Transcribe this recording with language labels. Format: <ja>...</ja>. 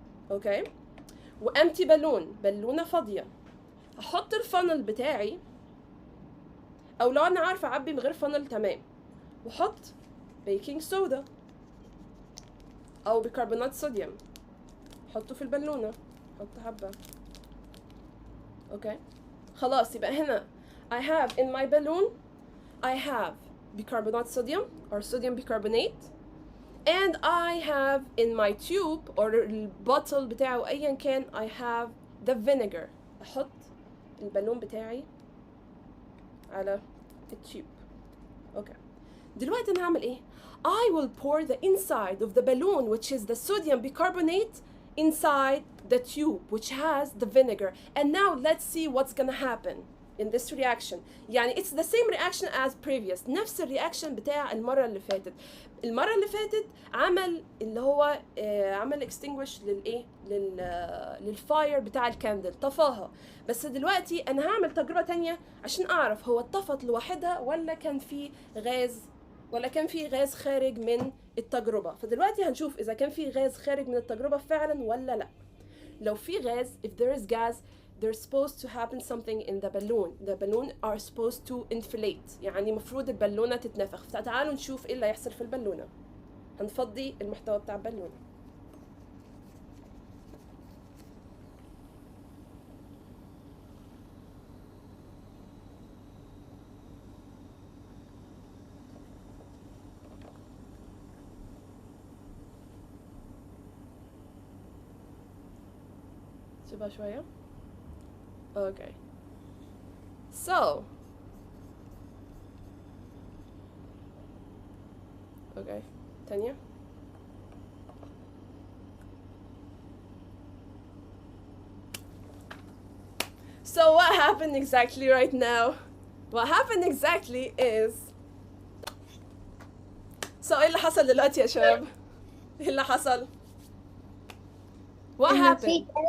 <ar>اوكي وامتي بالون. بالونه فاضيه. هحط الفانل بتاعي، او لو انا عارفه اعبي من غير فانل تمام، واحط بيكنج صودا او بيكربونات صوديوم. حطه في البالونه. حط حبه. اوكي خلاص يبقى هنا</ar> <en>I have in my balloon I have bicarbonate sodium or sodium bicarbonate, and I have in my tube or</en> <ar>البوتل بتاعه ايا كان</ar> <en>I have the vinegar.</en> <ar>احط البالون بتاعي على التيوب. اوكي دلوقتي انا هعمل ايه؟</ar> <en>I will pour the inside of the balloon which is the sodium bicarbonate inside the tube which has the vinegar, and now let's see what's gonna happen in this reaction. يعني it's the same reaction as previous.</en> <ar>نفس الرياكشن بتاع المرة اللي فاتت. المرة اللي فاتت عمل اللي هو عمل extinguish للايه للفاير بتاع الكاندل، طفاها. بس دلوقتي انا هعمل تجربة تانية عشان اعرف هو اتطفت لوحدها ولا كان في غاز خارج من التجربة. فدلوقتي هنشوف اذا كان في غاز خارج من التجربة فعلا ولا لا. لو في غاز</ar> <en>if there is gas there's supposed to happen something in the balloon. The balloon are supposed to inflate.</en> <ar>يعني مفروض البالونة تتنفخ. فتعالوا نشوف ايه اللي هيحصل في البالونة. هنفضي المحتوى بتاع البالونة. سيبها شوية. Okay. So. Okay. تانية.</ar> <en>So what happened exactly right now? What happened exactly is.</en> <ar>So ايه اللي حصل دلوقتي يا شباب؟ ايه اللي حصل؟</ar> <en>What happened?</en>